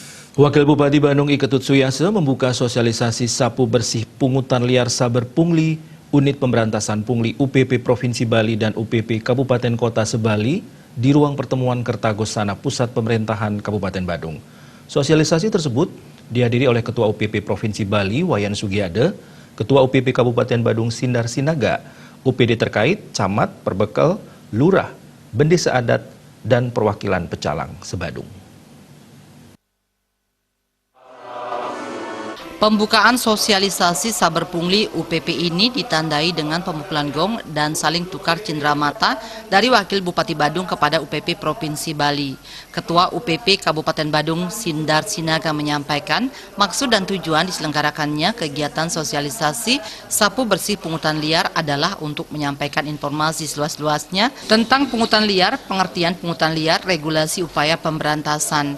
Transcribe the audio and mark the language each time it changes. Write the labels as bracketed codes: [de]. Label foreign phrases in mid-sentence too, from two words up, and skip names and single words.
[id] Wakil Bupati Bandung Iketut Suyase membuka sosialisasi sapu bersih pungutan liar Saber Pungli, Unit Pemberantasan Pungli UPP Provinsi Bali dan UPP Kabupaten Kota Sebali di ruang pertemuan Kertagosana Pusat Pemerintahan Kabupaten Bandung. Sosialisasi tersebut dihadiri oleh Ketua UPP Provinsi Bali Wayan Sugiade, Ketua UPP Kabupaten Bandung Sindar Sinaga, UPD terkait, Camat, Perbekal, Lurah, Bendesa Adat, dan perwakilan Pecalang Sebadung. Pembukaan sosialisasi Saber Pungli UPP ini ditandai dengan pemukulan gong dan saling tukar cenderamata dari Wakil Bupati Bandung kepada UPP Provinsi Bali. Ketua UPP Kabupaten Bandung Sindar Sinaga menyampaikan maksud dan tujuan diselenggarakannya kegiatan sosialisasi sapu bersih pungutan liar adalah untuk menyampaikan informasi seluas-luasnya tentang pungutan liar, pengertian pungutan liar, regulasi upaya pemberantasan.